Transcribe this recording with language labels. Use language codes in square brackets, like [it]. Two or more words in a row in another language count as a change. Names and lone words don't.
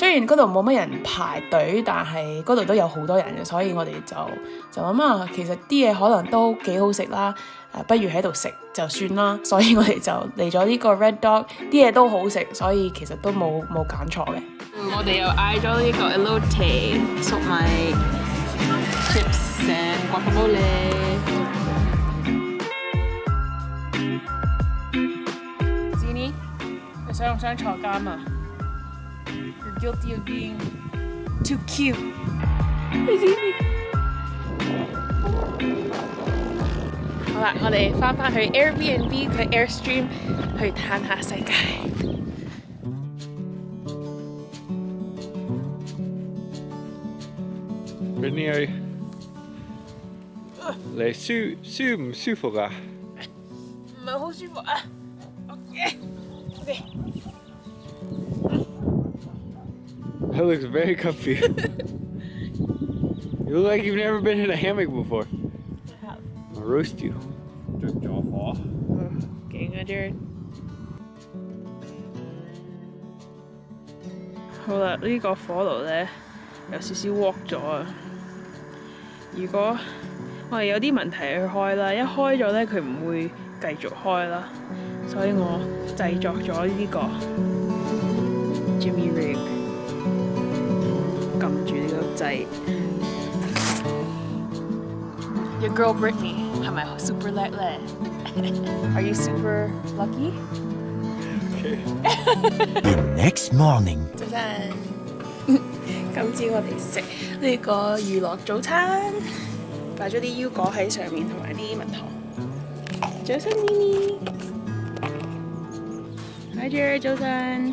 [yue] 雖然嗰度冇乜人排隊，但係嗰度都有好多人嘅，所以我哋就諗啊，其實啲嘢可能都幾好食啦，不如喺度食就算啦。所以我哋就嚟咗呢個 Red Dog， 啲嘢都好食，所以其實都冇揀錯嘅。我哋又嗌咗呢個 elote 粟米 [en] chips and guacamole。 [yue] Zini，你想唔想坐監啊 ？ [en] You're guilty of being too cute。 [yue] 好啦，我哋翻去 Airbnb 佢 Airstream 去嘆下世界。 Brittany， 你舒唔舒服啊？唔係好舒服啊。OK。 [en] That looks very comfy. You look like you've never been in a hammock before. I'll roast you. [yue] 着咗火。勁啊 Jared。好啦，呢個火爐咧有少少鑊咗啊！如果我哋有啲問題去開啦，一開咗咧佢唔會繼續開啦，所以我製作咗呢個 [en] Jimmy Rig， [yue] 撳住呢個掣。 [en] Your girl Brittany [yue] 係咪 super 叻咧 [en] ？Are you super lucky？ The next morning， [yue] 早晨，今朝我哋食呢個娛樂早餐，擺咗啲腰果喺上面，同埋啲蜜糖。早晨 Hi Jared， 早晨。